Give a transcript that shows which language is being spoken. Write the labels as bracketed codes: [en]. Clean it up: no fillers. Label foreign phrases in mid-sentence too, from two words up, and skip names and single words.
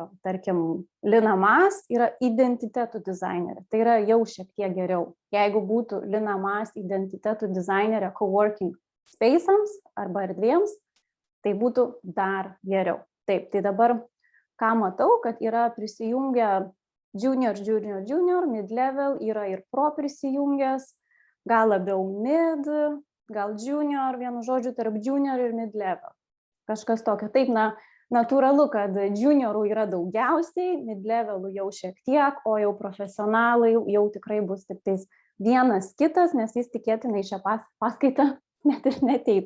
[lt] Tarkim, Lina Mas yra identitetų dizainerė. Tai yra jau šiek tiek geriau. Jeigu būtų Lina Mas identitetų dizainerė [en] coworking space'ams [lt] arba erdvėms, tai būtų dar geriau. Taip, tai dabar ką matau, kad yra prisijungę [en] junior, mid-level, [lt] yra ir pro prisijungęs, gal labiau mid, gal junior, vienu žodžiu, tarp junior ir mid-level. Kažkas tokio. Taip, natūralu, kad juniorų yra daugiausiai, mid-levelų jau šiek tiek, o jau profesionalai jau tikrai bus tik tais vienas kitas, nes jis tikėtinai šią paskaitą net ir neteitų.